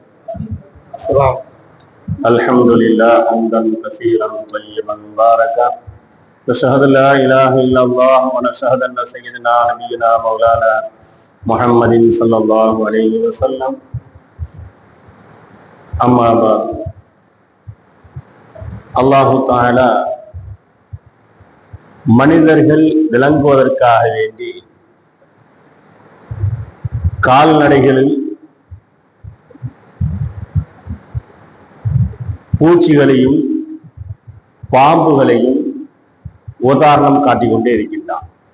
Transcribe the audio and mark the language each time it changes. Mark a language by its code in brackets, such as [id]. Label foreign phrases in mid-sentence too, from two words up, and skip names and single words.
[ar] الحمد لله حمدا كثيرا طيبا مباركا نشهد لا إله إلا الله ونشهد أن سيدنا نبينا مولانا محمد صلى الله عليه وسلم. أما بعد, [ta] அல்லாஹு தஆலா மனிதர்கள் விளங்குவதற்காக வேண்டி கால்நடைகளில் பூச்சிகளையும் பாம்புகளையும் உதாரணம் காட்டிக்கொண்டே இருக்கின்றான்.